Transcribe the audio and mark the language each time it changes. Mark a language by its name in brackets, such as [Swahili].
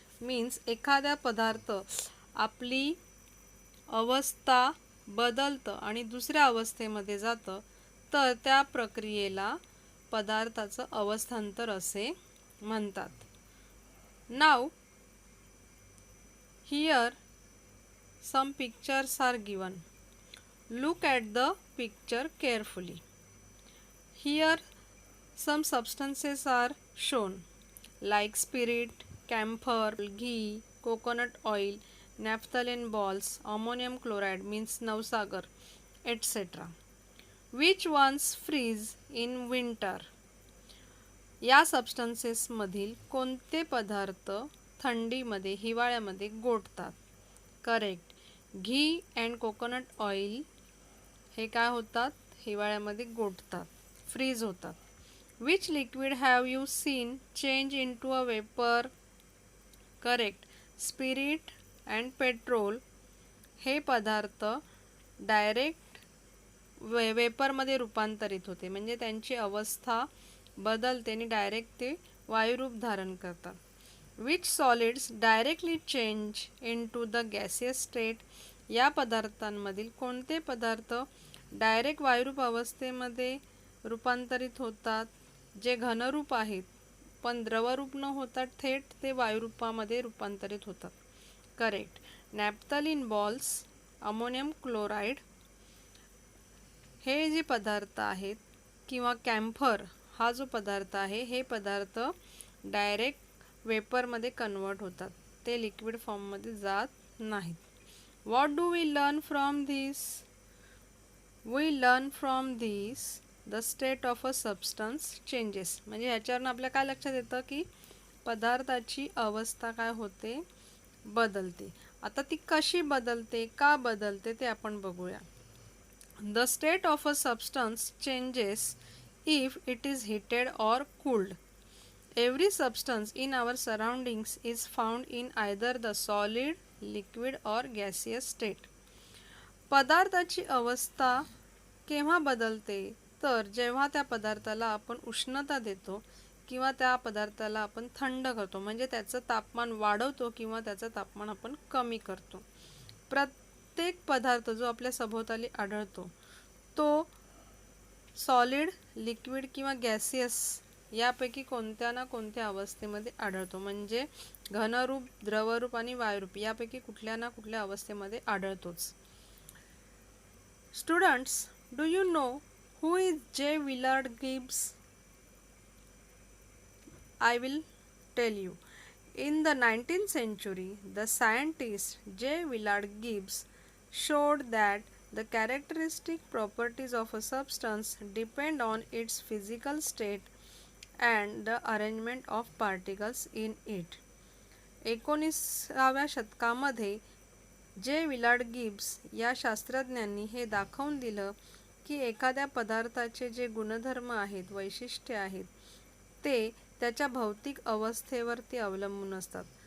[Marathi] Means एखाद्या पदार्थ आपली अवस्था बदलतं आणि दुसऱ्या अवस्थेमध्ये जातं तर त्या प्रक्रियेला पदार्थाचं अवस्थांतर असे म्हणतात. [English] नाव here some pictures are given. Look at the picture carefully. Here some substances are shown like spirit, camphor, ghee, coconut oil, naphthalene balls, ammonium chloride means navsagar, etc. Which ones freeze in winter? [Marathi] या substances मधील कोणते पदार्थ थंडीमध्ये हिवाळ्यामध्ये गोठतात? Correct. Ghee and coconut oil हे काय होतात? हिवाळ्यामध्ये गोठतात, फ्रीज होतात. [English] Which liquid have you seen change into a vapor? Correct. [Marathi] Spirit and petrol हे पदार्थ डायरेक्ट वेपरमध्ये रूपांतरित होते. म्हणजे त्यांची अवस्था बदलते आणि डायरेक्ट ते वायुरूप धारण करतात. [English] Which solids directly change into the gaseous state? [Marathi] या पदार्थांमधील कोणते पदार्थ डायरेक्ट वायुरूप अवस्थेमध्ये रूपांतरित होतात? जे घनरूप आहेत पण द्रवरूप न होता थेट ते वायुरूपामध्ये रूपांतरित होतात. करेक्ट. नॅप्थलीन बॉल्स, अमोनियम क्लोराईड हे जे पदार्थ आहेत किंवा कॅम्फर हा जो पदार्थ आहे, हे पदार्थ डायरेक्ट वेपरमध्ये कन्वर्ट होतात, ते लिक्विड फॉर्ममध्ये जात नाहीत. [English] What do we learn from this? We learn from this the state of a substance changes. [Marathi] म्हणजे ह्याच्यावरून आपल्या काय लक्षात येतं की पदार्थाची अवस्था काय होते? बदलते. आता ती कशी बदलते, का बदलते ते आपण बघूया. [English] The state of a substance changes if it is heated or cooled. Every substance in our surroundings is found in either the solid, liquid or gaseous state. [Marathi] पदार्थाची अवस्था केव्हा बदलते? तर जेव्हा त्या पदार्थाला आपण उष्णता देतो किंवा त्या पदार्थाला आपण थंड करतो, म्हणजे त्याचं तापमान वाढवतो किंवा त्याचं तापमान आपण कमी करतो. प्रत्येक पदार्थ जो आपल्या सभोवताली आढळतो तो सॉलिड, लिक्विड किंवा गॅसियस यापैकी कोणत्या ना कोणत्या अवस्थेमध्ये आढळतो. म्हणजे घनरूप, द्रवरूप आणि वायुरूप यापैकी कुठल्या ना कुठल्या अवस्थेमध्ये आढळतोच. [English] Students, do you know who is J. Willard Gibbs? I will tell you. In the 19th century, the scientist J. Willard Gibbs showed that the characteristic properties of a substance depend on its physical state and the arrangement of particles in it. [Marathi] 19व्या शतकामध्ये जे Willard Gibbs या शास्त्रज्ञांनी हे दाखवून दिलं की एखाद्या पदार्थाचे जे गुणधर्म आहेत, वैशिष्ट्ये आहेत, ते त्याच्या भौतिक अवस्थेवरती अवलंबून असतात.